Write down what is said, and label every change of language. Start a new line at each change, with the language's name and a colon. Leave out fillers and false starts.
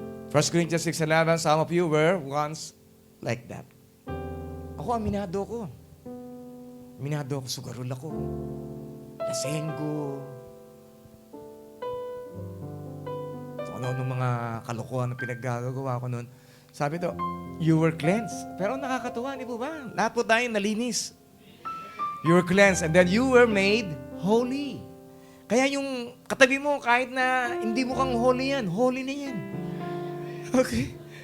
English: 1 Corinthians 6:11, some of you were once like that.
Filipino: Aminado ko, sugarol ako, lasenggo, ano mga kalokohan na pinaggagawa ko noon. Sabi to,
English: you were cleansed.
Filipino: Pero nakakatuwa, di po ba? Lahat po tayo nalinis.
English: You were cleansed and then you were made holy.
Filipino: Kaya yung katabi mo, kahit na hindi mo kang holy yan, holy na yan. Okay?